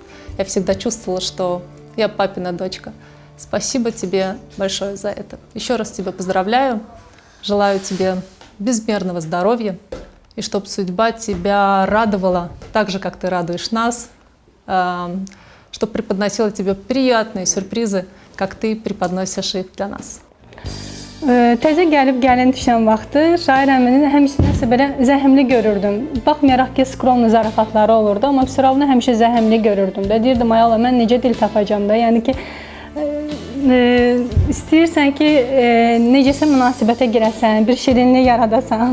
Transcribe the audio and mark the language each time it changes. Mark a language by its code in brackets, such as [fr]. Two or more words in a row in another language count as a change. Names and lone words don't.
[ru] Я всегда чувствовала, что я папина дочка. Спасибо тебе большое за это. Еще раз тебя поздравляю. Желаю тебе безмерного здоровья. И чтобы судьба тебя радовала так же, как ты радуешь нас. Чтобы преподносила тебе приятные сюрпризы, как ты преподносишь их для нас. [az] Təzə gəlin düşən vaxtı şair əminin həmişə belə zəhmli görürdüm. Baxmayaraq ki, skromlu zarafatları olurdu, amma Vüsərovunu həmişə zəhmli görürdüm də. Deyirdim, ay Allah, mən necə dil tapacam da. Yəni ki, istəyirsən ki, necəsə münasibətə girəsən, bir şirinlik yaradasan.